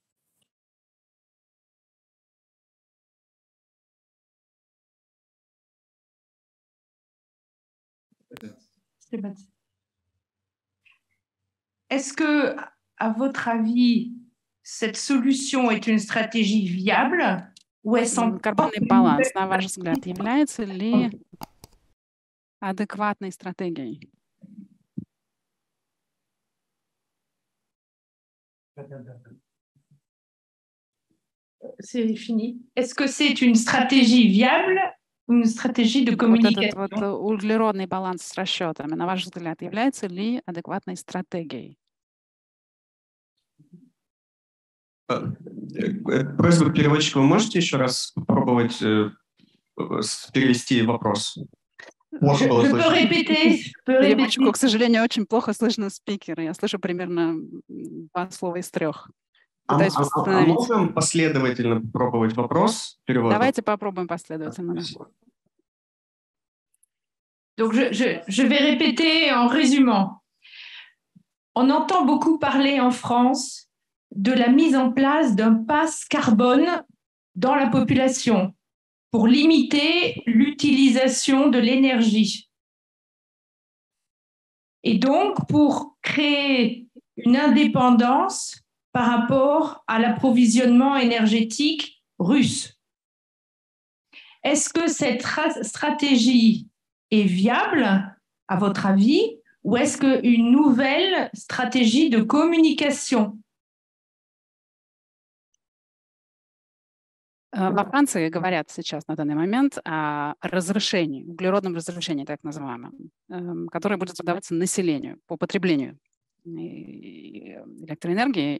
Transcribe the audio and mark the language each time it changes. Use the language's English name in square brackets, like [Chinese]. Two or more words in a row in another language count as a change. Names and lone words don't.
[French] Est-ce que, à votre avis, cette solution est une stratégie viable ou est-ce [Russian] Карбонный баланс, на ваш взгляд, является ли адекватной стратегией? [French] C'est fini. Est-ce que c'est une stratégie viable ou une stratégie de communication? [Russian] Вот этот углеродный баланс с расчетами, на ваш взгляд, является ли адекватной стратегией? Просьба переводчика, вы можете еще раз попробовать перевести вопрос? [French] Je peux répéter. [Russian] Переводчику, к сожалению, очень плохо слышно спикера. Я слышу примерно 2 слова из 3. Пытаюсь восстановить. Можем последовательно попробовать вопрос перевода? Давайте попробуем последовательно. [French] Donc, je vais répéter en résumant. On entend beaucoup parler en France de la mise en place d'un pass carbone dans la population pour limiter l'utilisation de l'énergie. Et donc, pour créer une indépendance par rapport à l'approvisionnement énergétique russe. Est-ce que cette stratégie est viable, à votre avis, ou est-ce qu'une nouvelle stratégie de communication? [Russian] Во Франции говорят сейчас на данный момент о разрешении, углеродном разрешении, так называемом, которое будет задаваться населению по потреблению электроэнергии.